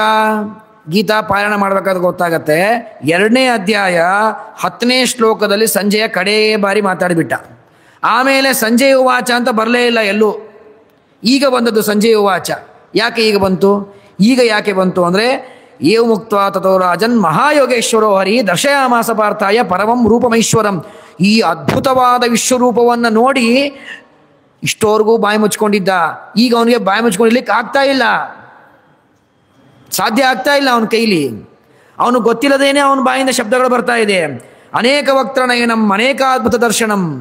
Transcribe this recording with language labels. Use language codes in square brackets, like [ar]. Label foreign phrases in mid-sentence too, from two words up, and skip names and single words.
[kn] ಗೀತಾ ಪಾರಾಯಣ ಮಾಡಬೇಕಾದ್ರೆ ಗೊತ್ತಾಗತ್ತೆ. 2ನೇ ಅಧ್ಯಾಯ 10ನೇ ಶ್ಲೋಕದಲ್ಲಿ ಸಂಜಯ ಕಡೇ ಬಾರಿ ಮಾತಾಡಿಬಿಟ್ಟ. ಆಮೇಲೆ [sa] ಸಂಜಯ ಉವಾಚ [kn] ಅಂತ ಬರಲೇ ಇಲ್ಲ ಎಲ್ಲೂ. ಈಗ ಬಂದದ್ದು [sa] ಸಂಜಯ ಉವಾಚ. [kn] ಯಾಕೆ ಈಗ ಬಂತು? ಈಗ ಯಾಕೆ ಬಂತು ಅಂದರೆ, [sa] ಏವ ಮುಕ್ತ ತಥೋ ರಾಜನ್ ಮಹಾಯೋಗೇಶ್ವರೋ ಹರಿ ದರ್ಶಯಾಮಾಸ ಪಾರ್ಥಾಯ ಪರಮಂ ರೂಪಮೈಶ್ವರಂ. [kn] ಈ ಅದ್ಭುತವಾದ ವಿಶ್ವರೂಪವನ್ನು ನೋಡಿ ಇಷ್ಟೋರ್ಗೂ ಬಾಯಿ ಮುಚ್ಕೊಂಡಿದ್ದ. ಈಗ ಅವನಿಗೆ ಬಾಯಿ ಮುಚ್ಕೊಂಡಿರ್ಲಿಕ್ಕೆ ಆಗ್ತಾ ಇಲ್ಲ, ಸಾಧ್ಯ ಆಗ್ತಾ ಇಲ್ಲ ಅವನ ಕೈಲಿ. ಅವನು ಗೊತ್ತಿಲ್ಲದೇನೆ ಅವನ ಬಾಯಿಂದ ಶಬ್ದಗಳು ಬರ್ತಾ ಇದೆ. [sa] ಅನೇಕ ವಕ್ತನಯನಂ ಅನೇಕಾದ್ಭುತ ದರ್ಶನಂ.